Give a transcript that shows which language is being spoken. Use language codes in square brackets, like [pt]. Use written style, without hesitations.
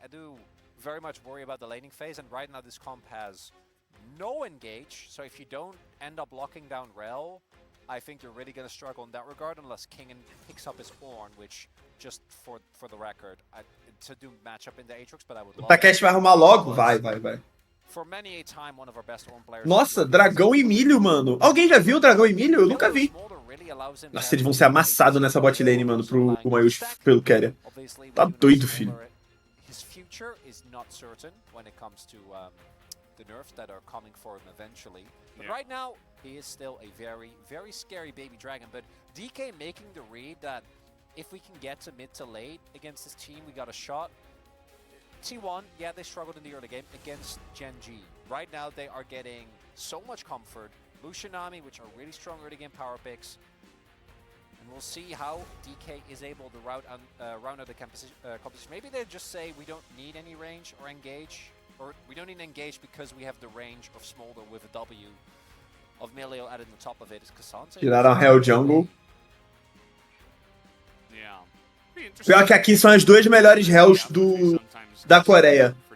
[en] I do very much worry about the laning phase, and right now this comp has no engage. So if you don't end up locking down Rel, I think you're really going to struggle in that regard unless Kingen picks up his Ornn, which, just for the record, to do matchup in the Aatrox, but I would love [pt] O Takeshi vai arrumar logo? Vai. [en] For many a time, one of our best Ornn players. [pt] Nossa, Dragão e Milho, mano. Alguém já viu o Dragão e Milho? Eu nunca vi. Nossa, eles vão ser amassados nessa bot lane, mano, pro Mayush pelo Keria. Tá doido, filho. [en] His future is not certain when it comes to the nerfs that are coming for him eventually. But right now, he is still a very, very scary baby dragon. But DK making the read that if we can get to mid to late against this team, we got a shot. T1, yeah, they struggled in the early game against Gen G. Right now, they are getting so much comfort. Lucianami, which are really strong early game power picks. And we'll see how DK is able to round out the competition. Maybe they just say we don't need any range or engage. Or we don't need engage because we have the range of Smolder with a W of Milio added on the top of it. Is Cassandra? [pt] Tiraram Hell Jungle. [en] Yeah. [pt] Pior que aqui são as duas melhores Hells da Coreia.